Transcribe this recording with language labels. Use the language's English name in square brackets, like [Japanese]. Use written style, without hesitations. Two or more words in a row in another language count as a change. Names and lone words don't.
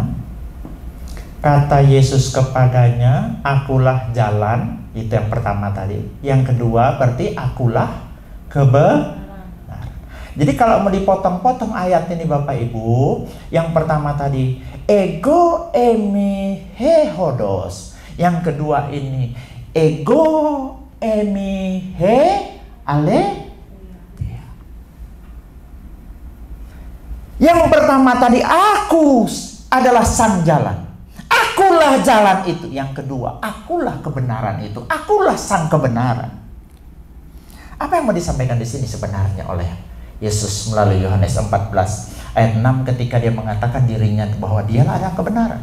[Indonesian] Kata Yesus kepadanya, akulah jalan. Itu yang pertama tadi. Yang kedua berarti akulah kebenaran. Jadi kalau mau dipotong-potong ayat ini Bapak Ibu, yang pertama tadi [Greek] ἐγώ εἰμι ἡ ὁδός. [Indonesian] Yang kedua ini [Greek] ἐγώ εἰμι ἡ ἀλη. [Indonesian] Yang pertama tadi, aku adalah sang jalan. Akulah jalan itu. Yang kedua, akulah kebenaran itu. Akulah sang kebenaran. Apa yang mau disampaikan di sini sebenarnya oleh Yesus melalui Yohanes 14 ayat 6 ketika dia mengatakan dirinya bahwa dialah ada kebenaran.